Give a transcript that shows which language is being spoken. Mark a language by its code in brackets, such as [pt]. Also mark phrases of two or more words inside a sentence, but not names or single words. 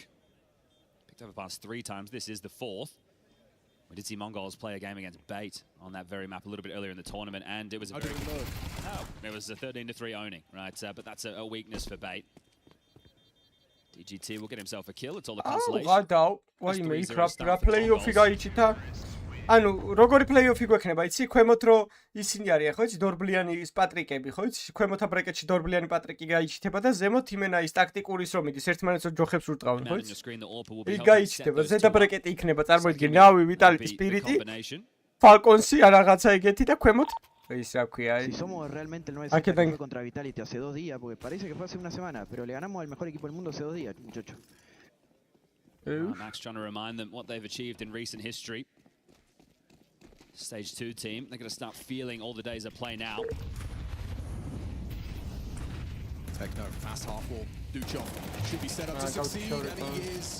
[en] Picked Overpass 3 times. This is the 4th. We did see Mongols play a game against Bait on that very map a little bit earlier in the tournament, and it was a it was a 13-3 owning, right? But that's a weakness for Bait. DGT will get himself a kill. It's all the consolation. [ka] გადავ, ვაიმე, იქ რა play-off-ი გაიჩითა. ანუ როგორი play-off-ი გვექნება, იცი, ქვემოთ რო ისინი არის, ხო იცი, დორბლიანი პატრიკები, ხო იცი, ქვემოთა ბრეკეტში დორბლიანი პატრიკი გაიჩითება და ზემოთ იმენა ის ტაქტიკურის რომ მიდის, ერთმანეთს ჯოხებს ურტყავენ, ხო იცი? იქ გაიჩითება, ზედა ბრეკეტი იქნება, წარმოიდგინე, ნავი, ვიტალიტი, სპირიტი, ფალკონსი, რაღაცა ეგეთი და ქვემოთ [es] Si somos realmente el 9 contra Vitality hace 2 días, porque parece que fue hace una semana, pero le ganamos al mejor equipo del mundo hace 2 días, muchachos. [en] Max trying to remind them what they've achieved in recent history. Stage 2 team, they're going to start feeling all the days of play now. Techno, fast half wall. Duchov should be set up to succeed, and he is.